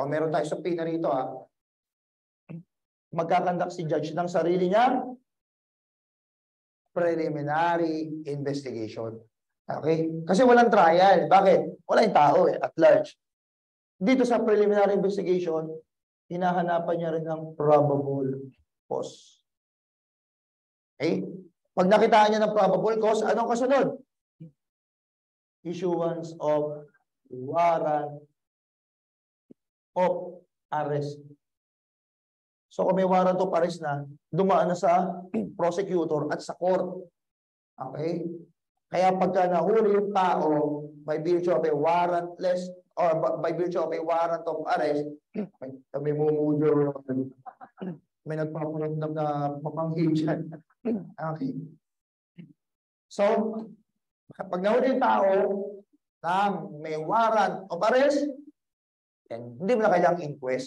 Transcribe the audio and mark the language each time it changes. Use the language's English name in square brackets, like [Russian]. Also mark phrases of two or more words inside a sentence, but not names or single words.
[Filipino] Meron tayo subpoena rito. Magkakandak si judge ng sarili niya [English] preliminary investigation. [Filipino] Okay? Kasi walang trial. Bakit? Wala yung tao [English] at large. [Filipino] Dito sa [English] preliminary investigation, [Filipino] hinahanapan niya rin ng [English] probable cause. [Filipino] Okay? Pag nakitaan niya ng [English] probable cause, [Filipino] anong kasunod? [English] Issuance of warrant of arrest. [Filipino] So kung may [English] warrant of arrest [Filipino] na, dumaan na sa prosecutor at sa court. Okay? Kaya pagka nahuli yung tao [English] by virtue of a warrantless or by virtue of a warrant of arrest, [Filipino] may mumudyo, may nagpaparamdam na mapanghin dyan. Okay. So, pag nahuli yung tao na may [English] warrant of arrest, [Filipino] hindi mo na kailangang inquest.